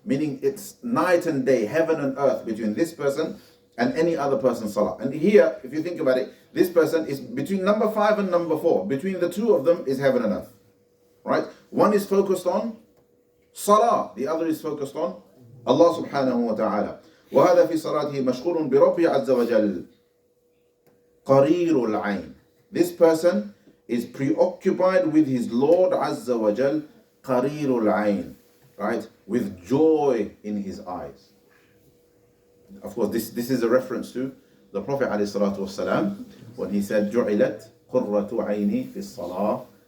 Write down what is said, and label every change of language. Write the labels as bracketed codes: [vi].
[en] Meaning it's night and day, heaven and earth between this person and any other person's salah. And here, if you think about it, this person is between number 5 and number 4. Between the two of them is heaven and earth. Right? One is focused on salah, the other is focused on Allah subhanahu wa ta'ala. [ar] وهذا في صلاته مشغول بربه عز وجل قرير العين. [en] This person is preoccupied with his Lord Azza wa Jal, قرير العين, right? With joy in his eyes. Of course, this is a reference to the Prophet ﷺ when he said, جُعِلَتْ قُرَّةُ عَيْنِي فِي الصَّلَاةِ.